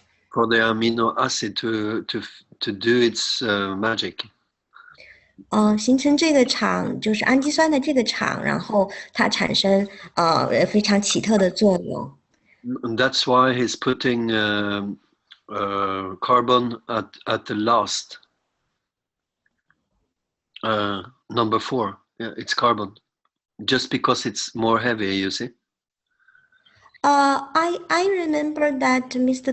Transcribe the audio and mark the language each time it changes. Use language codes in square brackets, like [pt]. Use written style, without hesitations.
[en] For the amino acid to do its magic. [zh] 形成这个场就是氨基酸的这个场，然后它产生非常奇特的作用。 [en] And that's why he's putting carbon at the last number 4. Yeah, it's carbon, just because it's more heavy. You see. I remember that Mr.